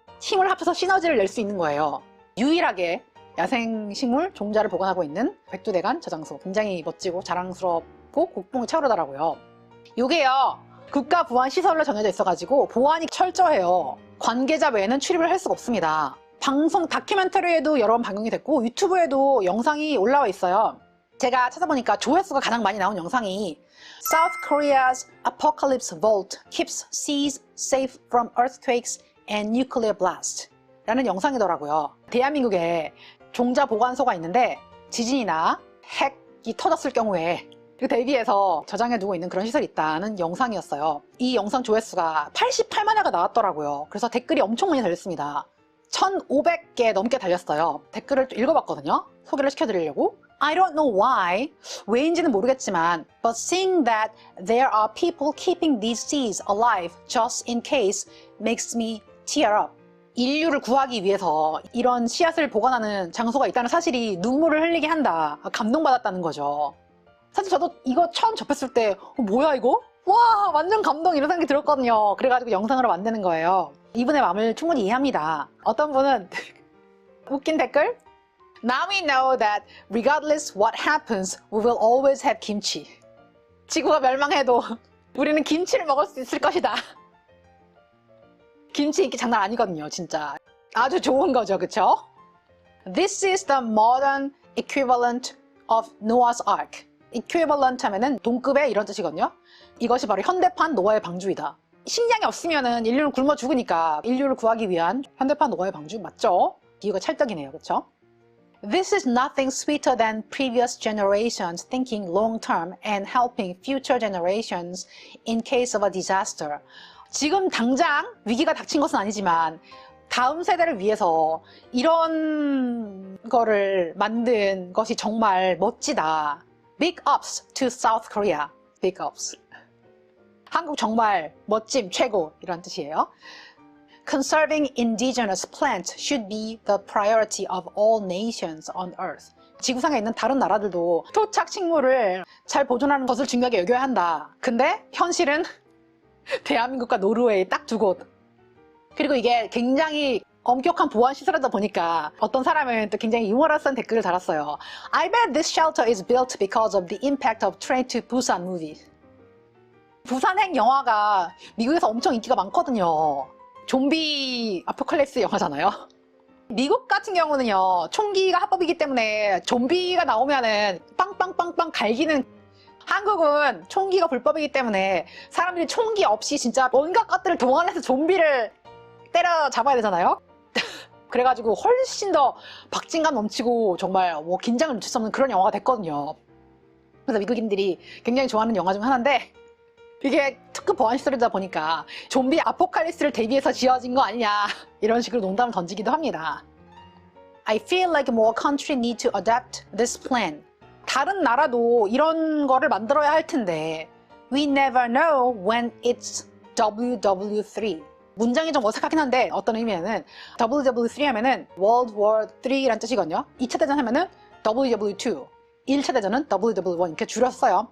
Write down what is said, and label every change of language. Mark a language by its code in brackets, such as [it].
[ko] 힘을 합쳐서 시너지를 낼 수 있는 거예요. 유일하게 야생식물 종자를 보관하고 있는 백두대간 저장소, 굉장히 멋지고 자랑스럽고 국뽕이 차오르더라고요. 요게요 국가보안시설로 정해져 있어가지고 보안이 철저해요. 관계자 외에는 출입을 할 수가 없습니다. 방송 다큐멘터리에도 여러 번 방영이 됐고 유튜브에도 영상이 올라와 있어요. 제가 찾아보니까 조회수가 가장 많이 나온 영상이 [en] South Korea's Apocalypse Vault keeps seas safe from earthquakes and nuclear blast [ko] 라는 영상이더라고요. 대한민국에 종자 보관소가 있는데 지진이나 핵이 터졌을 경우에 그 대비해서 저장해두고 있는 그런 시설이 있다는 영상이었어요. 이 영상 조회수가 88만 회가 나왔더라고요. 그래서 댓글이 엄청 많이 달렸습니다. 1500개 넘게 달렸어요. 댓글을 또 읽어봤거든요. 소개를 시켜드리려고. [en] I don't know why, [ko] 왜인지는 모르겠지만 [en] but seeing that there are people keeping these seas alive just in case makes me tear up. [ko] 인류를 구하기 위해서 이런 씨앗을 보관하는 장소가 있다는 사실이 눈물을 흘리게 한다. 감동받았다는 거죠. 사실 저도 이거 처음 접했을 때 뭐야 이거? 와 완전 감동 이런 생각이 들었거든요. 그래가지고 영상으로 만드는 거예요. 이분의 마음을 충분히 이해합니다. 어떤 분은 웃긴 댓글? [en] Now we know that regardless what happens, we will always have kimchi. [ko] 지구가 멸망해도 우리는 김치를 먹을 수 있을 것이다. 김치 인기 장난 아니거든요, 진짜. 아주 좋은 거죠, 그쵸? [en] This is the modern equivalent of Noah's Ark. [ko] equivalent 하면은 동급의 이런 뜻이거든요. 이것이 바로 현대판 노아의 방주이다. 식량이 없으면은 인류는 굶어 죽으니까 인류를 구하기 위한 현대판 노아의 방주 맞죠? 비유가 찰떡이네요, 그쵸? [en] This is nothing sweeter than previous generations thinking long-term and helping future generations in case of a disaster. [ko] 지금 당장 위기가 닥친 것은 아니지만 다음 세대를 위해서 이런 거를 만든 것이 정말 멋지다. [en] Big ups to South Korea. Big ups. [ko] 한국 정말 멋짐 최고 이런 뜻이에요. [en] Conserving indigenous plants should be the priority of all nations on earth. [ko] 지구상에 있는 다른 나라들도 토착 식물을 잘 보존하는 것을 중요하게 여겨야 한다. 근데 현실은 대한민국과 노르웨이 딱 두 곳. 그리고 이게 굉장히 엄격한 보안 시설이다 보니까 어떤 사람은 또 굉장히 유머러스한 댓글을 달았어요. [en] I bet this shelter is built because of the impact of Train to Busan movie. [ko] 부산행 영화가 미국에서 엄청 인기가 많거든요. 좀비 아포칼립스 영화잖아요. 미국 같은 경우는요, 총기가 합법이기 때문에 좀비가 나오면은 빵빵빵빵 갈기는. 한국은 총기가 불법이기 때문에 사람들이 총기 없이 진짜 온갖 것들을 동원해서 좀비를 때려 잡아야 되잖아요. 그래가지고 훨씬 더 박진감 넘치고 정말 뭐 긴장을 늦출 수 없는 그런 영화가 됐거든요. 그래서 미국인들이 굉장히 좋아하는 영화 중 하나인데 이게 특급 보안 시설이다 보니까 좀비 아포칼립스를 대비해서 지어진 거 아니냐 이런 식으로 농담을 던지기도 합니다. [en] I feel like more countries need to adapt this plan. [ko] 다른 나라도 이런 거를 만들어야 할 텐데 [en] We never know when it's WW3. [ko] 문장이 좀 어색하긴 한데 어떤 의미에는 WW3 하면은 World War 3라는 뜻이거든요. 2차 대전 하면은 WW2. 1차 대전은 WW1 이렇게 줄였어요.